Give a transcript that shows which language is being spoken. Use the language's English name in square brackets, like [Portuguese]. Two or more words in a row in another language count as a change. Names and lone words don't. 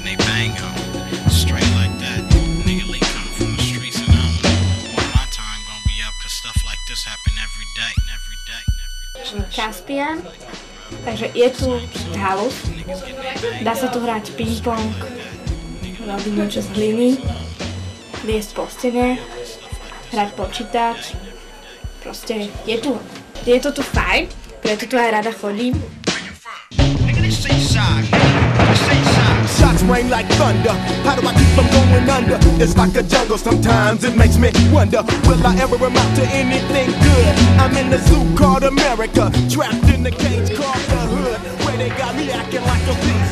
[Slovak] Caspian, takže je tu halus, dá sa tu hrať ping-pong, robiť niečo z hliny, liesť po stene, hrať počítač, proste je to tu fajn, preto tu aj rada chodím. [English] Shots rain like thunder. How do I keep from going under? It's like a jungle. Sometimes it makes me wonder, will I ever amount to anything good? I'm in the zoo called America, trapped in the cage called the hood, where they got me acting like a beast.